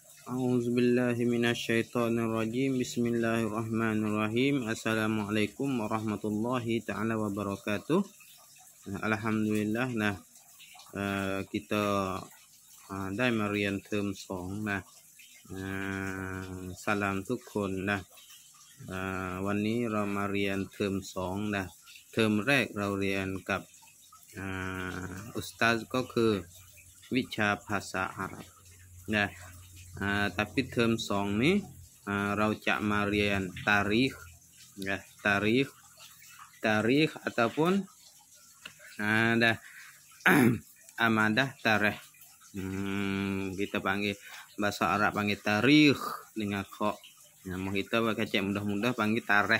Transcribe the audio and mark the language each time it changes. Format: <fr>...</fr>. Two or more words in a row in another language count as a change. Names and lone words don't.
<ar>أعوذ بالله من الشيطان الرجيم. بسم الله الرحمن الرحيم. السلام عليكم ورحمة الله تعالى وبركاته. Alhamdulillah.</ar> <th>Kita ได้มาเรียนเทอม2salam ทุกคนวันนี้เรามาเรียนเทอม2เทอมแรกเราเรียนกับอุสตาซก็คือวิชาภาษาอาหรับ</th> <ms>tapi term 2 ni</ms> <th>เราจะมาเรียน</th> <ms>tarikh tarikh ataupun amadah tarikh. Kita panggil bahasa Arab panggil tarikh dengan kha. Mau kita pakai mudah-mudah panggil tarikh.</ms>